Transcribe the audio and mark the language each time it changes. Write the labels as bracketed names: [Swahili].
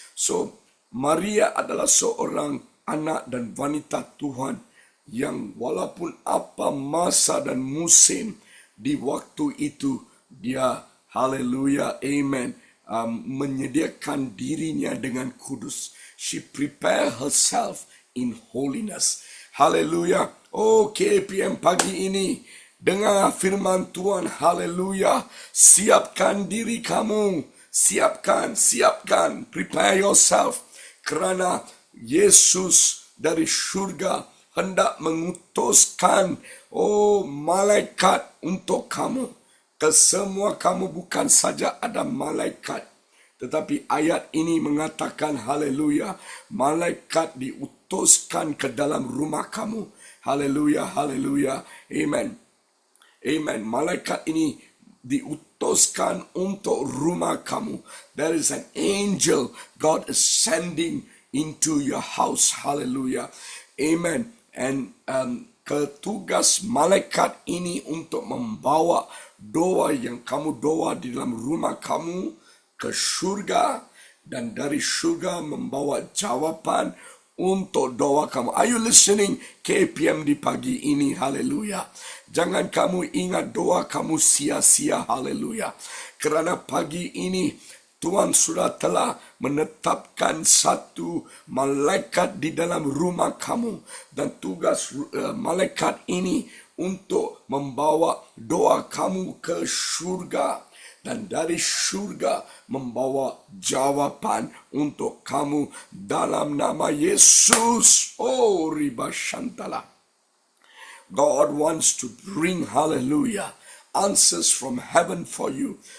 [Malay] So, Maria adalah seorang anak dan wanita Tuhan yang walaupun apa masa dan musim di waktu itu, dia, haleluya, amen, menyediakan dirinya dengan kudus. [English] She prepared herself in holiness. [Malay] Haleluya. Oh, KPM pagi ini, dengar firman Tuhan, haleluya. Siapkan diri kamu, siapkan, [English] prepare yourself. [Malay] Kerana Yesus dari surga hendak mengutuskan, oh, malaikat untuk kamu. Kesemua kamu bukan saja ada malaikat, Tetapi ayat ini mengatakan haleluya, malaikat diutuskan ke dalam rumah kamu. Haleluya, haleluya. Amen. Amen. Malaikat ini diutuskan untuk rumah kamu. [English] There is an angel God is sending into your house. Hallelujah. Amen. [Malay] And ketugas malaikat ini untuk membawa doa yang kamu doa di dalam rumah kamu ke surga, dan dari surga membawa jawaban untuk doa kamu. [English] Are you listening? [Malay] KPM di pagi ini, haleluya. Jangan kamu ingat doa kamu sia-sia, haleluya. Kerana pagi ini Tuhan sudah telah menetapkan satu malaikat di dalam rumah kamu, dan tugas malaikat ini untuk membawa doa kamu ke surga, dan dari surga membawa jawaban untuk kamu dalam nama Yesus. Oh, riba shantala. [English] God wants to bring, hallelujah, answers from heaven for you.